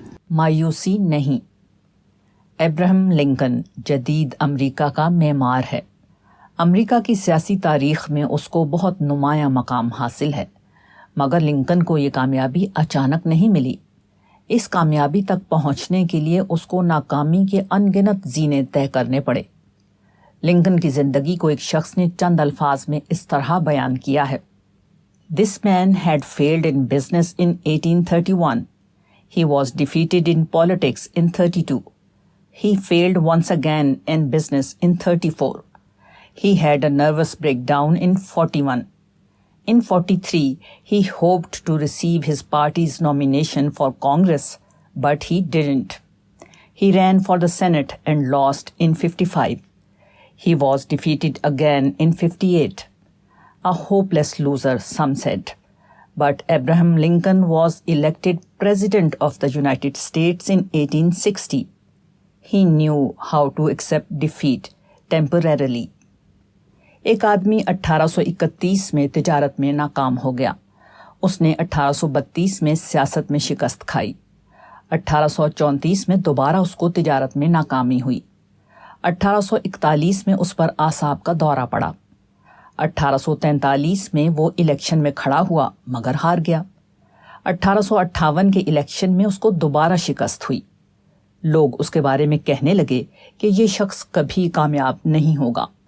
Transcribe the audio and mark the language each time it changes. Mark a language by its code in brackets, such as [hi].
[ur] مایوسی نہیں۔ Abraham Lincoln جدید امریکہ کا معمار ہے۔ امریکہ کی سیاسی تاریخ میں اس کو بہت نمایاں مقام حاصل ہے، مگر لنکن کو یہ کامیابی اچانک نہیں ملی۔ اس کامیابی تک پہنچنے کے لیے اس کو ناکامی کے ان گنت زینے طے کرنے پڑے۔ لنکن کی زندگی کو ایک شخص نے چند الفاظ میں اس طرح بیان کیا ہے: [en] This man had failed in business in 1831. He was defeated in politics in 32. He failed once again in business in 34. He had a nervous breakdown in 41. In 43, he hoped to receive his party's nomination for Congress, but he didn't. He ran for the Senate and lost in 55. He was defeated again in 58. A hopeless loser, some said. But Abraham Lincoln was elected President of the United States in 1860. He knew how to accept defeat temporarily. [ur] ایک آدمی 1831 میں تجارت میں ناکام ہو گیا۔ اس نے 1832 میں سیاست میں شکست کھائی۔ 1834 میں دوبارہ اس کو تجارت میں ناکامی ہوئی۔ 1841 میں اس پر اعصاب کا دورہ پڑا۔ 1843 میں وہ الیکشن میں کھڑا ہوا مگر ہار گیا۔ 1858 کے الیکشن میں اس کو دوبارہ شکست ہوئی۔ لوگ اس کے بارے میں کہنے لگے کہ یہ شخص کبھی کامیاب نہیں ہوگا،